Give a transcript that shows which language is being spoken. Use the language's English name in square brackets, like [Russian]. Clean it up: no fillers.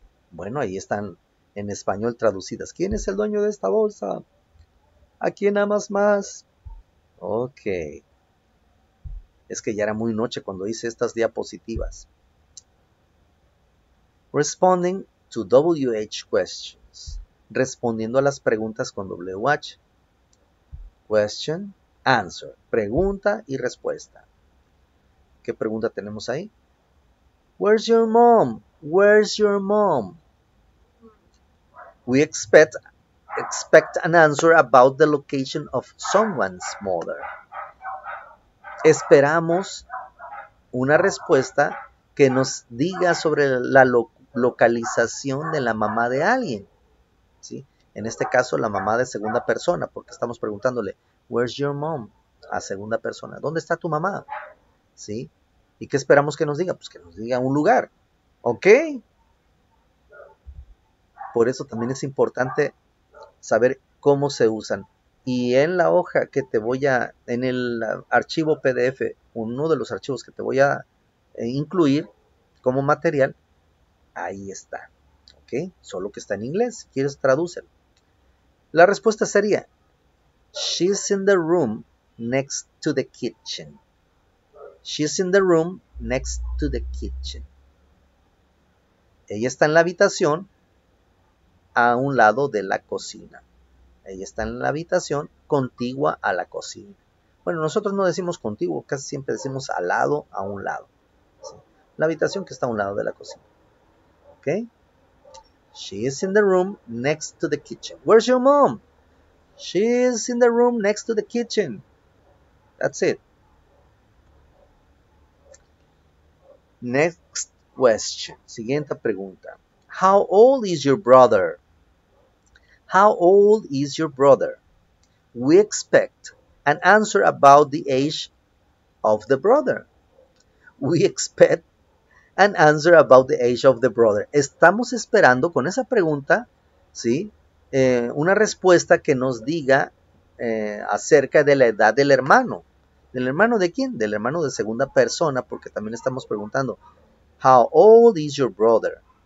[Spanish] Bueno, ahí están en español traducidas. ¿Quién es el dueño de esta bolsa? ¿A quién amas más? Ok. Es que ya era muy noche cuando hice estas diapositivas. [English] Responding to WH questions. [Spanish] Respondiendo a las preguntas con WH. [English] Question, answer. [Spanish] Pregunta y respuesta. ¿Qué pregunta tenemos ahí? [English] Where's your mom? Where's your mom? We expect an answer about the location of someone's mother. [Spanish] Esperamos una respuesta que nos diga sobre la localización de la mamá de alguien, ¿sí? En este caso, la mamá de segunda persona, porque estamos preguntándole, [English] where's your mom? [Spanish] A segunda persona, ¿dónde está tu mamá? ¿Sí? ¿Y qué esperamos que nos diga? Pues que nos diga un lugar, ¿ok? Por eso también es importante saber cómo se usan. Y en la hoja que te voy a, en el archivo PDF, uno de los archivos que te voy a incluir como material, ahí está, ¿ok? Solo que está en inglés, si quieres tradúcelo. La respuesta sería, [English] she's in the room next to the kitchen. She's in the room next to the kitchen. [Spanish] Ella está en la habitación a un lado de la cocina. Ella está en la habitación contigua a la cocina. Bueno, nosotros no decimos contiguo, casi siempre decimos al lado, a un lado. ¿Sí? La habitación que está a un lado de la cocina. ¿Ok? [English] She is in the room next to the kitchen. Where's your mom? She is in the room next to the kitchen. That's it. Next question. [Spanish] Siguiente pregunta. [English] How old is your brother? How old is your brother? We expect an answer about the age of the brother. We expect an answer about the age of the brother. [Spanish] Estamos esperando con esa pregunta, ¿sí? Una respuesta que nos diga acerca de la edad del hermano. ¿Del hermano de quién? Del hermano de segunda persona, porque también estamos preguntando, [English] how old is your brother?